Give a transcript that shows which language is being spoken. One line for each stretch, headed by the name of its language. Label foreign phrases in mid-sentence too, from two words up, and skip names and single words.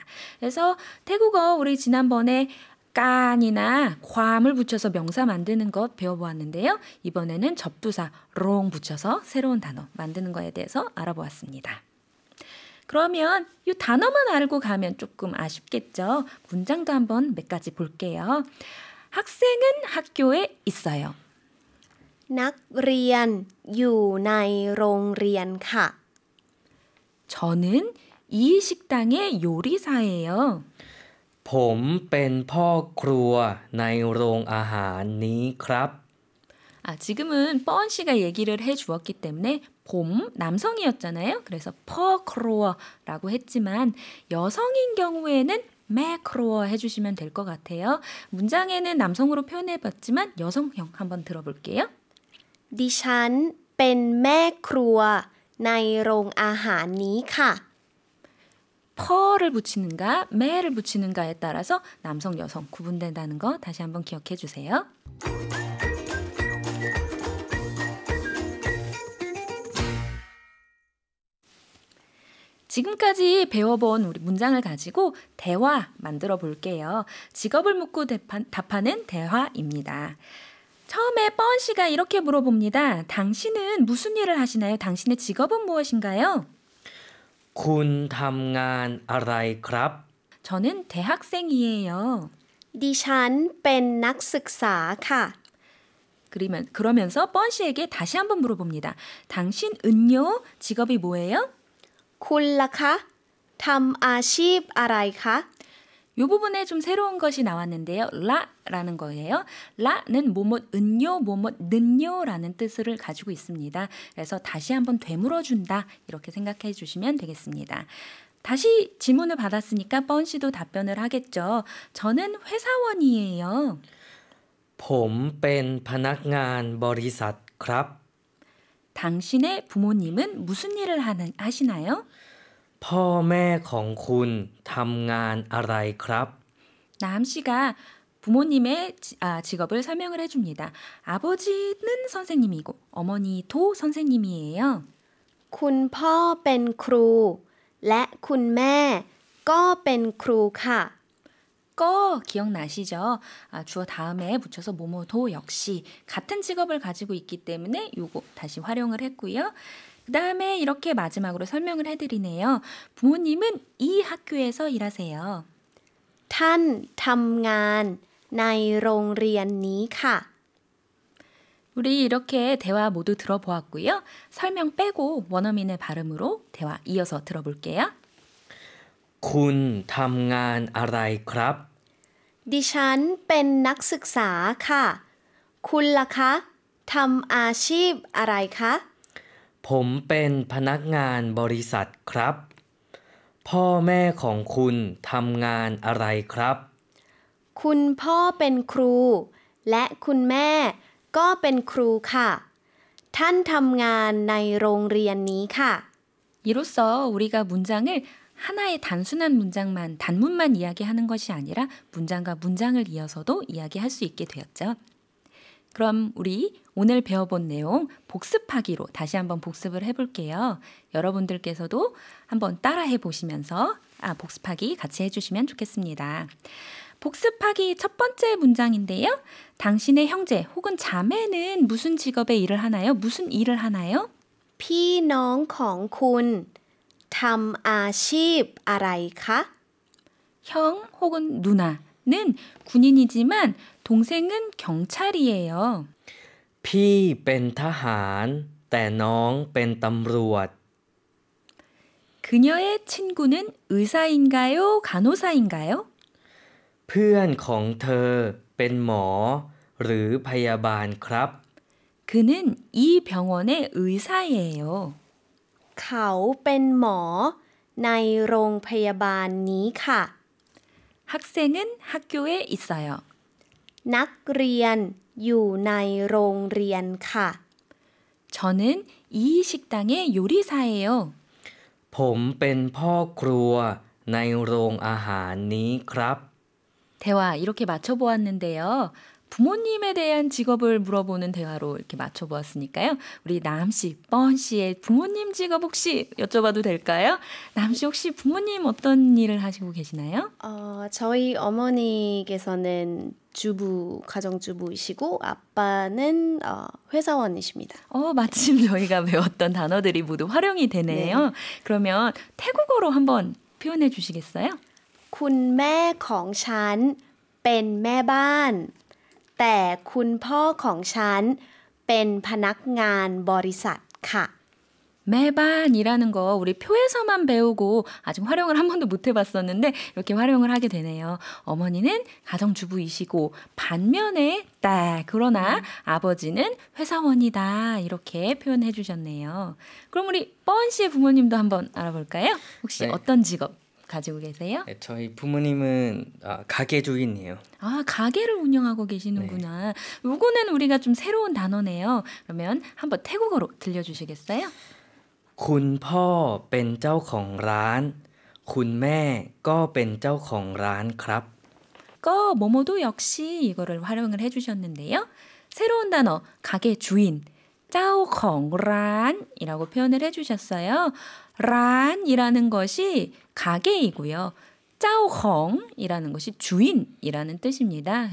Korean: 그래서 태국어 우리 지난번에 깐이나 괌을 붙여서 명사 만드는 것 배워보았는데요. 이번에는 접두사 롱 붙여서 새로운 단어 만드는 거에 대해서 알아보았습니다. 그러면 이 단어만 알고 가면 조금 아쉽겠죠. 문장도 한번 몇 가지 볼게요. 학생은 학교에 있어요.
Thai: นักเรียนอยู่ในโรงเรียนค่ะ
Korean: 저는 이 식당의 요리사예요.
Thai: ผมเป็นพ่อครัวในโรงอาหารนี้ครับ
Korean: 지금은 뻔 씨가 얘기를 해주었기 때문에 봄 남성이었잖아요. 그래서 퍼크로어라고 했지만 여성인 경우에는 매크로어 해주시면 될 것 같아요. 문장에는 남성으로 표현해봤지만 여성형 한번 들어볼게요.
Thai: ดิฉันเป็นแม่ครัวในโรงอาหารนี้ค่ะ
Korean: 퍼를 붙이는가 매를 붙이는가에 따라서 남성 여성 구분된다는 거 다시 한번 기억해 주세요. 지금까지 배워본 우리 문장을 가지고 대화 만들어 볼게요. 직업을 묻고 답하는 대화입니다. 처음에 뻔 씨가 이렇게 물어봅니다. 당신은 무슨 일을 하시나요? 당신의 직업은 무엇인가요?
Thai: คุณทำงานอะไรครับ
Korean: 저는 대학생이에요.
Thai: ดิฉันเป็นนักศึกษาค่ะ
Korean: 그러면서 뻔 씨에게 다시 한번 물어봅니다. 당신은요? 직업이 뭐예요?
Thai: คุณล่ะคะทำอาชีพอะไรคะ
Korean: 이 부분에 좀 새로운 것이 나왔는데요. 라라는 거예요. 라는 뭐뭐은요, 뭐뭐는요라는 뜻을 가지고 있습니다. 그래서 다시 한번 되물어준다 이렇게 생각해 주시면 되겠습니다. 다시 질문을 받았으니까 뻔 씨도 답변을 하겠죠. 저는 회사원이에요.
Thai: ผมเป็นพนักงานบริษัทครับ
Korean: 당신의 부모님은 무슨 일을 하시나요?
Thai: พ่อแม่ของคุณทำงานอะไรครับ
Korean: 남 씨가 부모님의 직업을 설명을 해줍니다. 아버지는 선생님이고 어머니도 선생님이에요.
Thai: คุณพ่อเป็นครู และคุณแม่ก็เป็นครูค่ะ
Korean: 거 기억나시죠? 주어 다음에 붙여서 뭐뭐도 역시 같은 직업을 가지고 있기 때문에 요거 다시 활용을 했고요. 그 다음에 이렇게 마지막으로 설명을 해드리네요. 부모님은 이 학교에서 일하세요.
Thai: ท่านทำงานในโรงเรียนนี้ค่ะ
Korean: 우리 이렇게 대화 모두 들어보았고요. 설명 빼고 원어민의 발음으로 대화 이어서 들어볼게요.
Thai: คุณทำงานอะไรครับ ดิฉันเป็นนักศึกษาค่ะ คุณล่ะคะทำอาชีพอะไรคะ ผมเป็นพนักงานบริษัทครับ พ่อแม่ของคุณทำงานอะไรครับ คุณพ่อเป็นครู และคุณแม่ก็เป็นครูค่ะ ท่านทำงานในโรงเรียนนี้ค่ะ
Korean: 이로써 우리가 문장을 하나의 단순한 단문만 이야기하는 것이 아니라 문장과 문장을 이어서도 이야기할 수 있게 되었죠. 그럼 우리 오늘 배워본 내용 복습하기로 다시 한번 복습을 해볼게요. 여러분들께서도 한번 따라해 보시면서 복습하기 같이 해주시면 좋겠습니다. 복습하기 첫 번째 문장인데요. 당신의 형제 혹은 자매는 무슨 직업의 일을 하나요? 무슨 일을 하나요?
Thai: พี่น้องของคุณทำอาชีพอะไรคะ
Korean: 형 혹은 누나는 군인이지만 동생은 경찰이에요.
Thai: พี่เป็นทหาร แต่น้องเป็นตำรวจ
Korean: 그녀의 친구는 의사인가요? 간호사인가요?
Thai: เพื่อนของเธอเป็นหมอ หรือพยาบาลครับ
Korean: 그는 이 병원의 의사예요.
Thai: เขาเป็นหมอในโรงพยาบาลนี้ค่ะ
Korean: 학생은 학교에 있어요.
Thai: นักเรียนอยู่ในโรงเรียนค่ะ
Korean: 저는 이 식당의 요리사예요.
Thai: ผมเป็นพ่อครัวในโรงอาหารนี้ครับ
Korean: 대화 이렇게 맞춰보았는데요. 부모님에 대한 직업을 물어보는 대화로 이렇게 맞춰보았으니까요. 우리 남씨, 뻔씨의 부모님 직업 혹시 여쭤봐도 될까요? 남씨 혹시 부모님 어떤 일을 하시고 계시나요? 저희 어머니께서는 가정주부이시고 아빠는 회사원이십니다. 마침 저희가 배웠던 단어들이 모두 활용이 되네요. 네. 그러면 태국어로 한번 표현해 주시겠어요?
Thai: คุณแม่ของฉันเป็นแม่บ้าน แต่คุณพ่อของฉันเป็นพนักงานบริษัทค่ะ
Korean: 매반이라는 거 우리 표에서만 배우고 아직 활용을 한 번도 못 해봤었는데 이렇게 활용을 하게 되네요. 어머니는 가정주부이시고 반면에 그러나 아버지는 회사원이다 이렇게 표현해 주셨네요. 그럼 우리 뻔 씨의 부모님도 한번 알아볼까요? 혹시 네. 어떤 직업 가지고 계세요? 네, 저희 부모님은 가게 주인이에요. 가게를 운영하고 계시는구나. 요거는 우리가 좀 새로운 단어네요. 그러면 한번 태국어로 들려주시겠어요?
Thai: คุณพ่อเป็นเจ้าของร้าน คุณแม่ก็เป็นเจ้าของร้านครับ
Korean: 뭐뭐도 역시 이거를 활용을 해주셨는데요. 새로운 단어 가게 주인 짜오콩란이라고 표현을 해주셨어요. 란이라는 것이 가게이고요. 짜오콩이라는 것이 주인이라는 뜻입니다.